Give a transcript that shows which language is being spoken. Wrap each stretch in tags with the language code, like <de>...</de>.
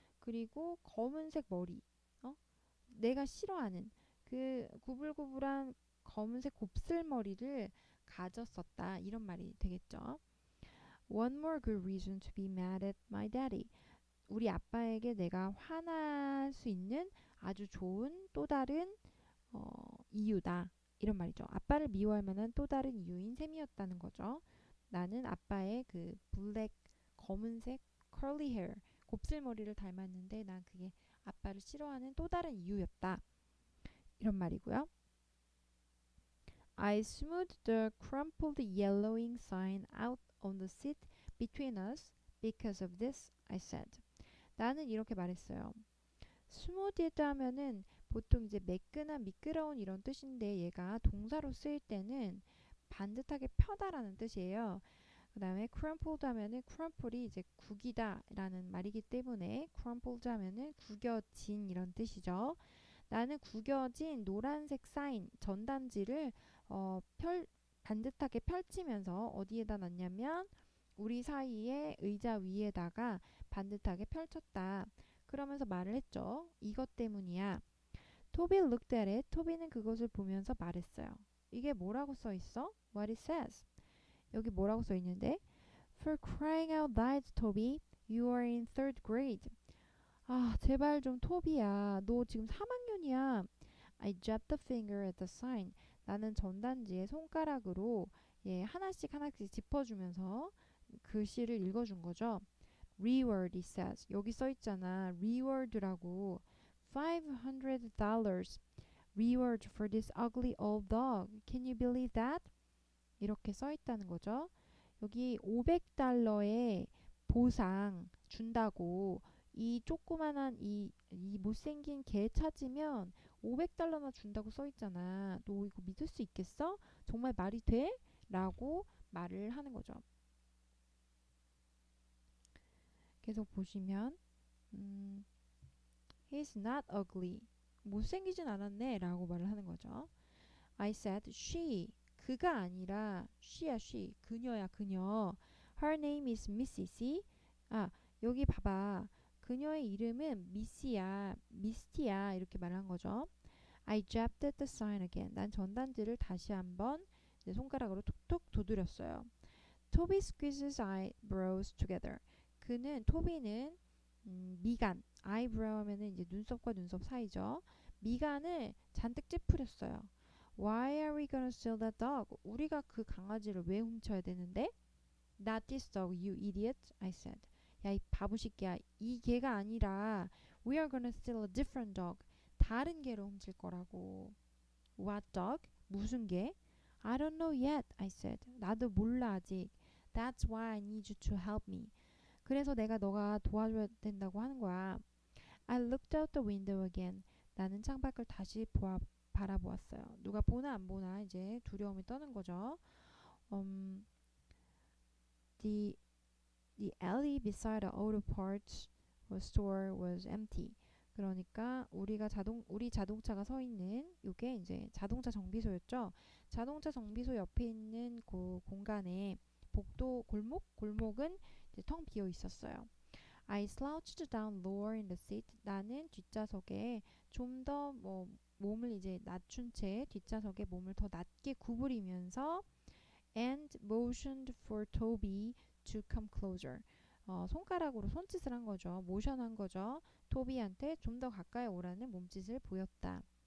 <ko>그리고 검은색 머리, 내가 싫어하는 그 구불구불한 검은색 곱슬머리를 가졌었다. 이런 말이 되겠죠.</ko> <en>One more good reason to be mad at my daddy.</en> <ko>우리 아빠에게 내가 화날 수 있는 아주 좋은 또 다른 이유다. 이런 말이죠. 아빠를 미워할 만한 또 다른 이유인 셈이었다는 거죠. 나는 아빠의 그 블랙 검은색 curly hair 곱슬머리를 닮았는데 난 그게 아빠를 싫어하는 또 다른 이유였다. 이런 말이고요.</ko> <en>I smoothed the crumpled yellowing sign out on the seat between us because of this, I said.</en> <ko>나는 이렇게 말했어요. 스무디드 하면은 보통 이제 매끈한 미끄러운 이런 뜻인데 얘가 동사로 쓰일 때는 반듯하게 펴다라는 뜻이에요. 그 다음에 crumpled 하면은 crumple이 이제 구기다 라는 말이기 때문에 crumpled 하면은 구겨진 이런 뜻이죠. 나는 구겨진 노란색 사인 전단지를 반듯하게 펼치면서 어디에다 놨냐면 우리 사이에 의자 위에다가 반듯하게 펼쳤다. 그러면서 말을 했죠. 이것 때문이야.</ko> <en>토비 looked at it.</en> <ko>토비는 그것을 보면서 말했어요. 이게 뭐라고 써 있어?</ko> <en>What it says.</en> <ko>여기 뭐라고 써 있는데?</ko> <en>For crying out loud, 토비. You are in third grade.</en> <ko>아, 제발 좀 토비야. 너 지금 3학년이야.</ko> <en>I jabbed the finger at the sign.</en> <ko>나는 전단지에 손가락으로 하나씩 짚어주면서 글씨를 읽어준 거죠.</ko> <en>Reward, it says.</en> <ko>여기 써 있잖아. Reward라고.</ko> <en>$500 reward for this ugly old dog. Can you believe that?</en> <ko>이렇게 써 있다는 거죠. 여기 $500의 보상 준다고 이 조그만한 이 못생긴 개 찾으면 $500나 준다고 써 있잖아. 너 이거 믿을 수 있겠어? 정말 말이 돼? 라고 말을 하는 거죠. 계속 보시면</ko> <en>He's not ugly.</en> <ko>못생기진 않았네 라고 말을 하는 거죠.</ko> <en>I said she.</en> <ko>그가 아니라 she야 she. 그녀야 그녀.</ko> <en>Her name is Missy. See?</en> <ko>아 여기 봐봐. 그녀의 이름은 미시야. 미스티야. 이렇게 말한 거죠.</ko> <en>I jabbed at the sign again.</en> <ko>난 전단지를 다시 한번 손가락으로 툭툭 두드렸어요.</ko> <en>Toby squeezes eyebrows together.</en> <ko>토비는 미간, eyebrow 하면은 이제 눈썹과 눈썹 사이죠. 미간을 잔뜩 찌푸렸어요.</ko> <en>Why are we gonna steal that dog?</en> <ko>우리가 그 강아지를 왜 훔쳐야 되는데?</ko> <en>Not this dog, you idiot, I said.</en> <ko>야, 이 바보새끼야. 이 개가 아니라</ko> <en>We are gonna steal a different dog.</en> <ko>다른 개를 훔칠 거라고.</ko> <en>What dog?</en> <ko>무슨 개?</ko> <en>I don't know yet, I said.</en> <ko>나도 몰라 아직.</ko> <en>That's why I need you to help me.</en> <ko>그래서 너가 도와줘야 된다고 하는 거야.</ko> <en>I looked out the window again.</en> <ko>나는 창밖을 다시 바라보았어요. 누가 보나 안 보나 이제 두려움이 떠는 거죠.</ko> <en>The alley beside the auto parts store was empty.</en> <ko>그러니까 우리 자동차가 서 있는 이게 이제 자동차 정비소였죠. 자동차 정비소 옆에 있는 그 공간에 골목은 이제 텅 비어 있었어요.</ko> <en>I slouched down lower in the seat.</en> <ko>나는 뒷좌석에 좀 더 몸을 이제 낮춘 채 뒷좌석에 몸을 더 낮게 구부리면서</ko> <en>and motioned for Toby to come closer.</en> <ko>손가락으로 손짓을 한 거죠. 모션한 거죠. 토비한테 좀 더 가까이 오라는 몸짓을 보였다.</ko>